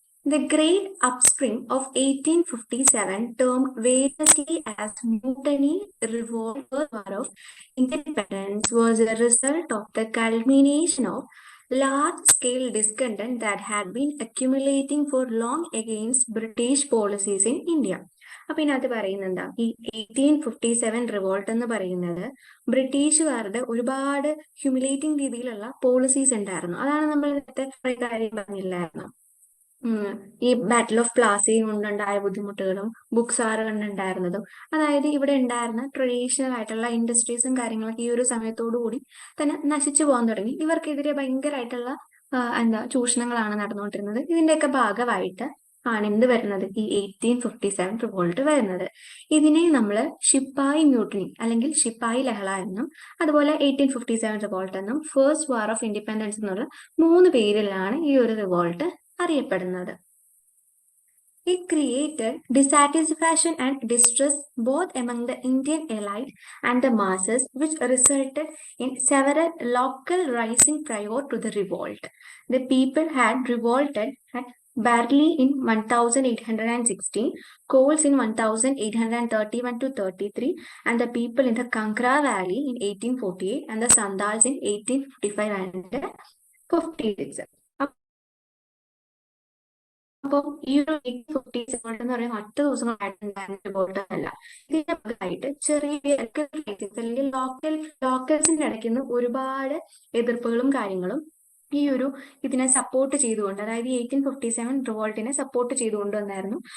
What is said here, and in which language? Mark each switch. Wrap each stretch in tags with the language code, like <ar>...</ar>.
<en>The great upspring of 1857, termed variously as Mutiny, Revolt, or War of Independence, was a result of the culmination of large-scale discontent that had been accumulating for long against British policies in India.</en> <ml>അപ്പൊ ഇതിനകത്ത് പറയുന്നുണ്ടാ, ഈ 1857 revolt എന്ന് പറയുന്നത് ബ്രിട്ടീഷുകാരുടെ ഒരുപാട് ഹ്യൂമിലേറ്റിംഗ് രീതിയിലുള്ള policies ഉണ്ടായിരുന്നു. അതാണ് നമ്മൾ നേരത്തെ ഒരു കാര്യം പറഞ്ഞില്ലായിരുന്നു, ഈ ബാറ്റിൽ ഓഫ് പ്ലാസി കൊണ്ടുണ്ടായ ബുദ്ധിമുട്ടുകളും ബുക്സാർ കൊണ്ടുണ്ടായിരുന്നതും. അതായത് ഇവിടെ ഉണ്ടായിരുന്ന ട്രഡീഷണൽ ആയിട്ടുള്ള ഇൻഡസ്ട്രീസും കാര്യങ്ങളൊക്കെ ഈ ഒരു സമയത്തോടു കൂടി തന്നെ നശിച്ചു പോകാൻ തുടങ്ങി. ഇവർക്കെതിരെ ഭയങ്കരമായിട്ടുള്ള ചൂഷണങ്ങളാണ് നടന്നുകൊണ്ടിരുന്നത്. ഇതിന്റെയൊക്കെ ഭാഗമായിട്ട് ആണ് എന്ത് വരുന്നത്, ഈ 1857 റിവോൾട്ട് വരുന്നത്. ഇതിനെ നമ്മൾ ശിപ്പായി മ്യൂട്ടിനി അല്ലെങ്കിൽ ശിപ്പായി ലഹള എന്നും, അതുപോലെ 1857 റിവോൾട്ട് എന്നും, ഫസ്റ്റ് വാർ ഓഫ് ഇൻഡിപെൻഡൻസ് എന്നുള്ള 3 പേരിലാണ് ഈ ഒരു റിവോൾട്ട് അറിയപ്പെടുന്നത്.</ml> <en>It created dissatisfaction and distress both among the Indian elite and the masses, which resulted in several local risings prior to the revolt. The people had revolted at Barley in 1816, Coles in 1831 to 33, and the people in the Kankra Valley in 1848, and the Sandals in 1855 and 56.</en> <ml>അപ്പം ഈ ഒരു 1857 എന്ന് പറയുന്ന 8 ദിവസങ്ങളായിട്ടുണ്ടായിരുന്ന റിവോൾട്ടല്ല. ഇതിന്റെ ഭാഗമായിട്ട് ചെറിയ അല്ലെങ്കിൽ ലോക്കൽസിന്റെ ഇടയ്ക്ക് നിന്ന് ഒരുപാട് എതിർപ്പുകളും കാര്യങ്ങളും ഈ ഒരു ഇതിനെ സപ്പോർട്ട് ചെയ്തുകൊണ്ട്, അതായത് 1857 റിവോൾട്ടിനെ സപ്പോർട്ട് ചെയ്തുകൊണ്ട് വന്നായിരുന്നു.</ml>